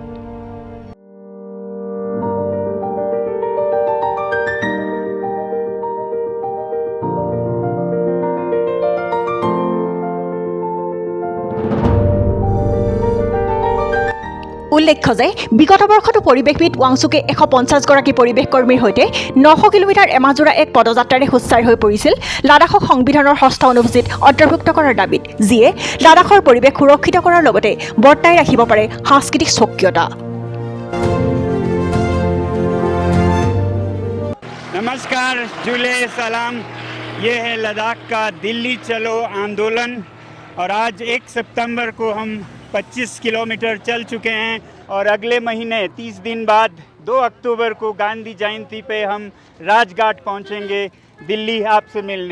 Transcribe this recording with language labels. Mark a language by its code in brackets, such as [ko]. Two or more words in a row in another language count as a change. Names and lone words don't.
[as] উল্লেখ্য যে বিগত বৰ্ষতো পৰিৱেশবিদ ৱাংচুকে 150 গৰাকী পৰিৱেশ কৰ্মীৰ সৈতে 900 কিলোমিটাৰ এমাজোৰা এক পদযাত্ৰাৰে সোচ্চাৰ হৈ পৰিছিল লাডাখক সংবিধানৰ 6ষ্ঠ অনুসূচীত অন্তৰ্ভুক্ত কৰাৰ দাবীত, যিয়ে লাডাখৰ পৰিৱেশ সুৰক্ষিত কৰাৰ লগতে বৰ্তাই ৰাখিব পাৰে সাংস্কৃতিক স্বকীয়তা। [hi] नमस्कार, जुले सलाम। ये है लद्दाख का दिल्ली चलो आंदोलन और आज 1 सितंबर को हम 25 किलोमीटर चल चुके हैं और अगले महीने 30 दिन बाद 2 अक्टूबर को गांधी जयंती पे हम राजघाट पहुंचेंगे दिल्ली आपसे मिलने।